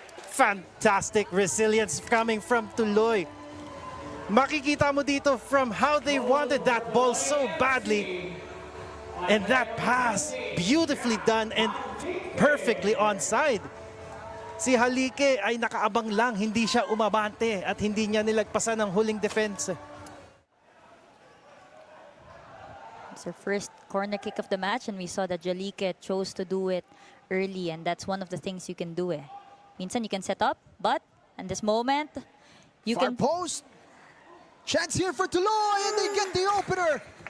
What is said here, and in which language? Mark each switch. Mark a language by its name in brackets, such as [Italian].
[English] Fantastic resilience coming from Tuloy. [Filipino] Makikita mo dito [English] from how they wanted that ball so badly. And that pass, beautifully done and perfectly onside. [Filipino] Si Jalique ay nakaabang lang, hindi siya umabante at hindi niya nilagpasan ng huling defense. [English] It's our first corner kick of the match, and we saw that Jalique chose to do it early, and that's one of the things you can do. [Filipino] Minsan [English] you can set up, but in this moment, you Far can... post. Chance here for Tuloy, and they get the opener.